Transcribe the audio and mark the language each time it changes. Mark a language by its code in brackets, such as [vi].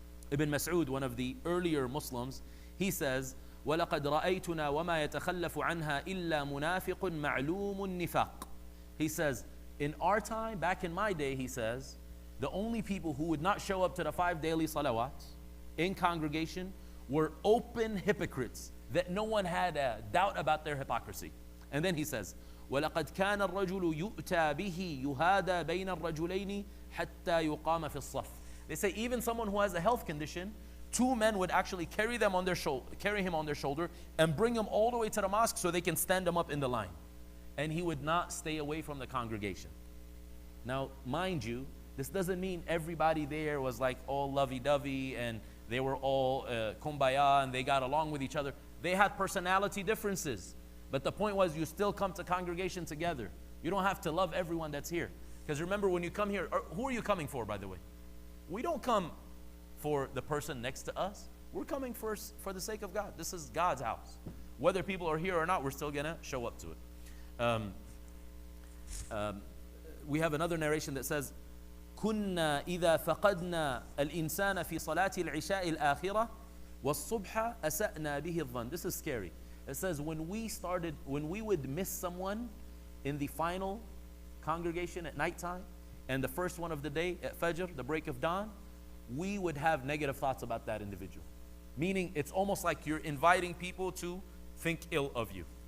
[en] Ibn Mas'ud, one of the earlier Muslims, he says, [ar] وَلَقَدْ رَأَيْتُنَا وَمَا يَتَخَلَّفُ عَنْهَا إِلَّا مُنَافِقٌ مَعْلُومٌ النِّفَاقِ. [en] He says, in our time, back in my day, he says, the only people who would not show up to the 5 daily salawats in congregation were open hypocrites that no one had a doubt about their hypocrisy. And then he says, [ar] وَلَقَدْ كَانَ الرَّجُلُ يُؤْتَى بِهِ يُهَادَى بَيْنَ الرَّجُلَيْنِ حَتَّى يُقَامَ فِي الصَّفِّ. [en] They say even someone who has a health condition, 2 men would actually carry him on their shoulder and bring him all the way to the mosque so they can stand him up in the line. And he would not stay away from the congregation. Now, mind you, this doesn't mean everybody there was like all lovey-dovey and they were all kumbaya and they got along with each other. They had personality differences. But the point was, you still come to congregation together. You don't have to love everyone that's here. Because remember, when you come here, who are you coming for, by the way? We don't come for the person next to us. We're coming first for the sake of God. This is God's house. Whether people are here or not, we're still going to show up to it. We have another narration that says, [ar] كنا إذا فقدنا الإنسان في صلاة العشاء الآخرة والصبح أسأنا به الظن. [en] This is scary. It says when we would miss someone in the final congregation at nighttime and the first one of the day at Fajr, the break of dawn, we would have negative thoughts about that individual. Meaning it's almost like you're inviting people to think ill of you.